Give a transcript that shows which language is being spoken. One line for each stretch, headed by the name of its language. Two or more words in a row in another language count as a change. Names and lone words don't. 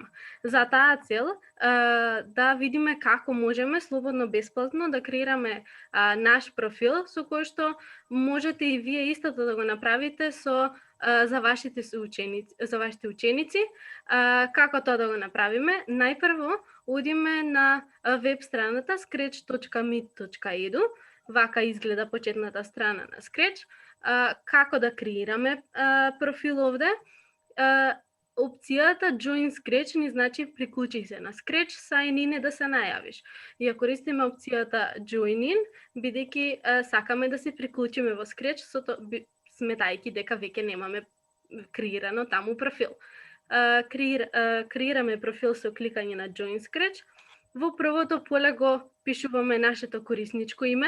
Macedonian: За таа цел, да видиме како можеме слободно, бесплатно да креираме наш профил, со кој што можете и вие истото да го направите за вашите ученици. Како тоа да го направиме? Најпрво, одиме на веб страната scratch.meet.edu, вака изгледа почетната страна на Scratch. Како да креираме профил овде? Опцијата
English: Join Scratch
Macedonian: ни значи приклучи се на Scratch,
English: sign in
Macedonian: да се најавиш. Ја користиме опцијата
English: Join in,
Macedonian: бидејќи сакаме да се приклучиме во Scratch, сметајќи дека веќе немаме креирано таму профил. Креираме профил со кликање на
English: Join Scratch.
Macedonian: Во првото поле го пишуваме нашето корисничко име.